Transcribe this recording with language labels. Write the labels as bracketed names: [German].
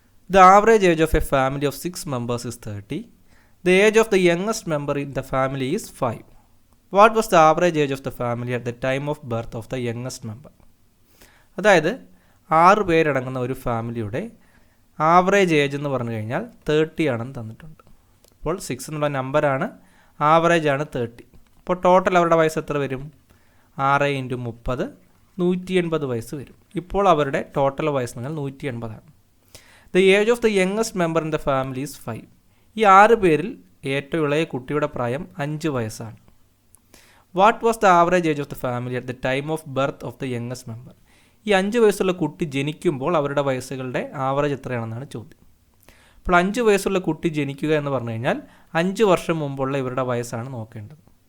[English] The average age of a family of 6 members is 30. The age of the youngest member in the family is 5. What was the average age of the family at the time of birth of the youngest member? [Malayalam] അതായത് 6 പേരടങ്ങുന്ന ഒരു ഫാമിലിയുടെ average age എന്ന് പറഞ്ഞു കഴിഞ്ഞാൽ 30 ആണെന്ന് തന്നിട്ടുണ്ട്. അപ്പോൾ 6 എന്നുള്ള നമ്പറാണ്, ആവറേജ് ആണ് 30. അപ്പോൾ ടോട്ടൽ അവരുടെ വയസ്സ് എത്ര വരും? 6 × 30 180 വയസ്സ് വരും. ഇപ്പോൾ അവരുടെ ടോട്ടൽ വയസ്സ് എന്ന് പറഞ്ഞാൽ 180 ആണ്. [English] The age of the youngest member in the family is 5. [Malayalam] ഈ 6 പേരിൽ ഏറ്റവും ഇളയ കുട്ടിയുടെ പ്രായം 5 വയസ്സാണ്. [English] What was the average age of the family at the time of birth of the youngest member? [Malayalam] ഈ 5 വയസ്സുള്ള കുട്ടി ജനിക്കുമ്പോൾ അവരുടെ വയസ്സുകളുടെ ആവറേജ് എത്രയാണെന്നാണ് ചോദ്യം. അപ്പോൾ 5 വയസ്സുള്ള കുട്ടി ജനിക്കുക എന്ന് പറഞ്ഞു കഴിഞ്ഞാൽ 5 വർഷം മുമ്പുള്ള ഇവരുടെ വയസ്സാണ് നോക്കേണ്ടത്.